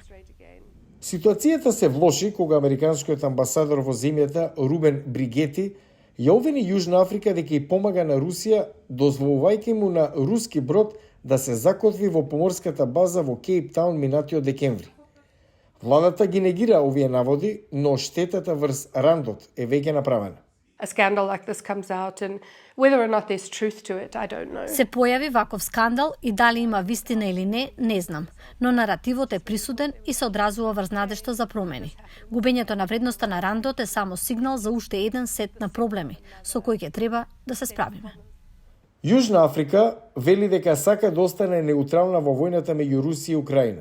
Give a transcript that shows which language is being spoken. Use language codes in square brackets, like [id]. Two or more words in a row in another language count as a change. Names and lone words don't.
[mk] Ситуацијата се влоши кога американскиот амбасадор во земјата Рубен Бригети ја обвини Јужна Африка дека ја помага на Русија, дозволувајќи му на руски брод да се закотви во поморската база во Кейптаун минатиот декември. Владата ги негира овие наводи, но штетата врз рандот е веќе направена. [en] A scandal like this comes out and whether or not there's truth to it, I don't know. [mk] Се појави ваков скандал и дали има вистина или не знам, но наративот е присуден и се одразува врз надежта за промени. Губењето на вредноста на рандот е само сигнал за уште еден сет на проблеми со кои ќе треба да се справиме. Јужна Африка вели дека сака да остане неутрална во војната меѓу Русија и Украина.